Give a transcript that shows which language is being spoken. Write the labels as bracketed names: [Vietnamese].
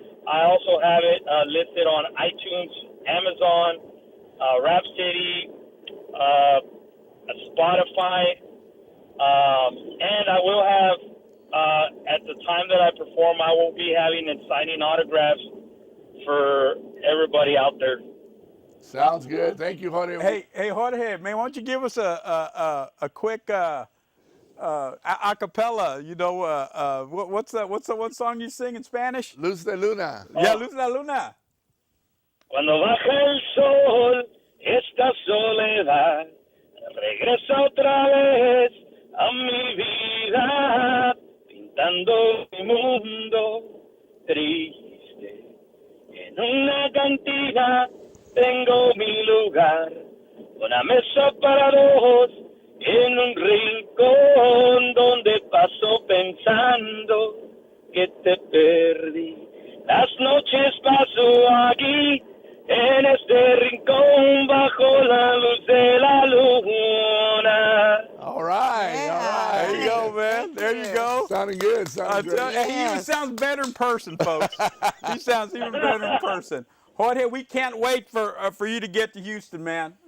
[English] I also have it listed on iTunes, Amazon, Rhapsody, Spotify, and I will have, at the time that I perform, I will be having and signing autographs for everybody out there. Sounds good. Thank you, Jorge. Hey, Jorge, man, why don't you give us a quick a cappella? You know, what's the one song you sing in Spanish? Luz de Luna. Yeah, Luz de la Luna. [Spanish] Cuando baja el sol, esta soledad regresa otra vez a mi vida, pintando mi mundo triste. En una cantina tengo mi lugar, una mesa para dos, en un rincón donde paso pensando que te perdí. Las noches paso aquí, en este rincón, bajo la luz de la luna. [English] All right. Yeah. All right. There you go, man. There you go. Sounding good. Sounding great. He even sounds better in person, folks. He sounds even better in person. Jorge, we can't wait for you to get to Houston, man.